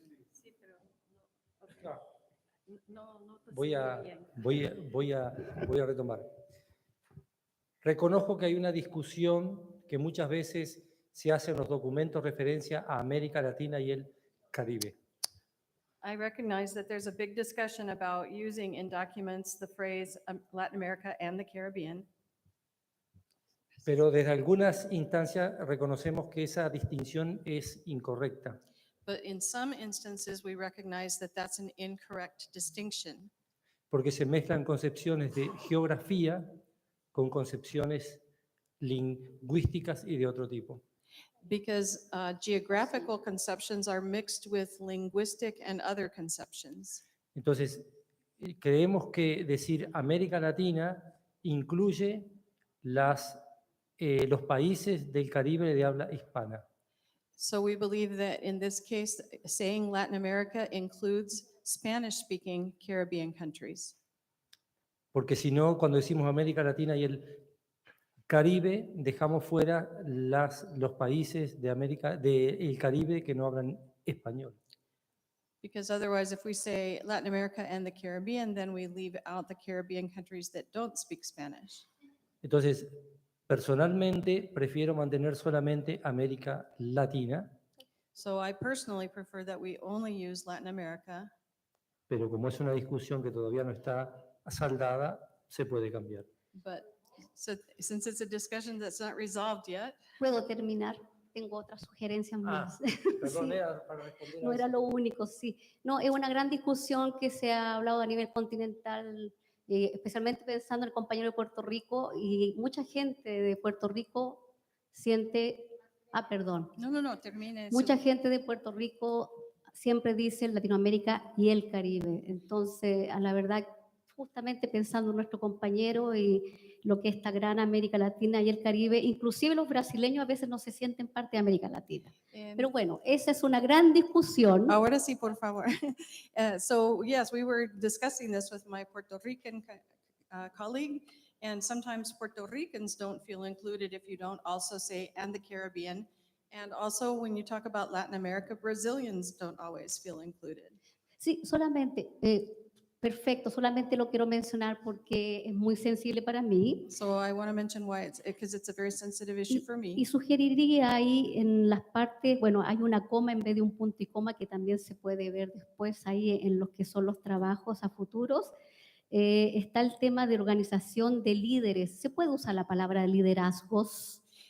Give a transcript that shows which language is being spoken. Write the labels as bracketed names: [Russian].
[Spanish] Sí, pero Voy a retomar. Reconozco que hay una discusión que muchas veces se hace en los documentos referencia a América Latina y el Caribe. [English] I recognize that there's a big discussion about using in documents the phrase Latin America and the Caribbean. [Spanish] Pero desde algunas instancias reconocemos que esa distinción es incorrecta. [English] But in some instances, we recognize that that's an incorrect distinction [Spanish] Porque se mezclan concepciones de geografía con concepciones lingüísticas y de otro tipo. [English] because geographical conceptions are mixed with linguistic and other conceptions. [Spanish] Entonces, creemos que decir América Latina incluye los países del Caribe de habla hispana. [English] So we believe that in this case, saying Latin America includes Spanish-speaking Caribbean countries. [Spanish] Porque si no, cuando decimos América Latina y el Caribe, dejamos fuera los países del Caribe que no hablan español. [English] Because otherwise, if we say Latin America and the Caribbean, then we leave out the Caribbean countries that don't speak Spanish. [Spanish] Entonces, personalmente prefiero mantener solamente América Latina, [English] So I personally prefer that we only use Latin America, [Spanish] pero como es una discusión que todavía no está saldada, se puede cambiar. [English] but since it's a discussion that's not resolved yet, [Spanish] ¿Puedo terminar? Tengo otras sugerencias más. Perdón, Sí. era para responder a No era eso. lo único, sí. No, es una gran discusión que se ha hablado a nivel continental, especialmente pensando en el compañero de Puerto Rico, y mucha gente de Puerto Rico siente, perdón, no, termine. mucha gente de Puerto Rico siempre dice Latinoamérica y el Caribe. Entonces, a la verdad, justamente pensando en nuestro compañero y lo que es esta gran América Latina y el Caribe, inclusive los brasileños a veces no se sienten parte de América Latina. Pero bueno, esa es una gran discusión. Ahora sí, por favor. [English] So yes, we were discussing this with my Puerto Rican colleague, and sometimes Puerto Ricans don't feel included if you don't also say and the Caribbean. And also when you talk about Latin America, Brazilians don't always feel included. [Spanish] Sí, solamente, perfecto, solamente lo quiero mencionar porque es muy sensible para mí. [English] So I want to mention why because it's a very sensitive issue for me. [Spanish] Y sugeriría ahí en las partes, bueno, hay una coma en vez de un punto y coma que también se puede ver después ahí en los que son los trabajos a futuros. Está el tema de organización de líderes. ¿Se puede usar la palabra liderazgos?